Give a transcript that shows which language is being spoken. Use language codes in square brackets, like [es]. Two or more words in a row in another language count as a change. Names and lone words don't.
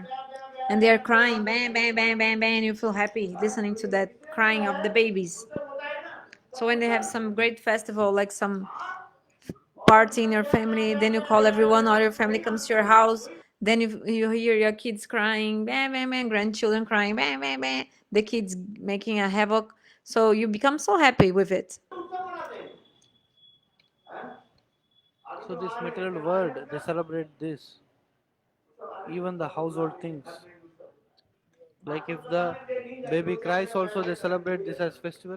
[en] And they are crying, bang, bang, bang, bang, bang. You feel happy listening to that crying of the babies. So when they have some great festival, like some party in your family, then you call everyone, or your family comes to your house, Then you hear your kids crying, bah, bah, bah, grandchildren crying, bah, bah, bah, the kids making a havoc. So you become so happy with it. So this material world, they celebrate this. Even the household things. Like if the baby cries also they celebrate this as festival.